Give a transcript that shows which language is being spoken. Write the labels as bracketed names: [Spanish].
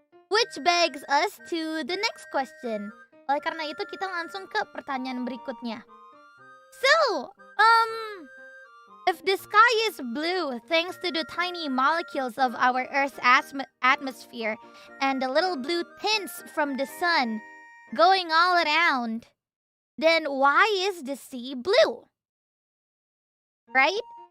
[English] Which begs us to the next question. [Indonesian] Oleh karena itu, kita langsung ke pertanyaan berikutnya. [English] So, if the sky is blue thanks to the tiny molecules of our Earth's atmosphere and the little blue tints from the sun going all around, then why is the sea blue? Right?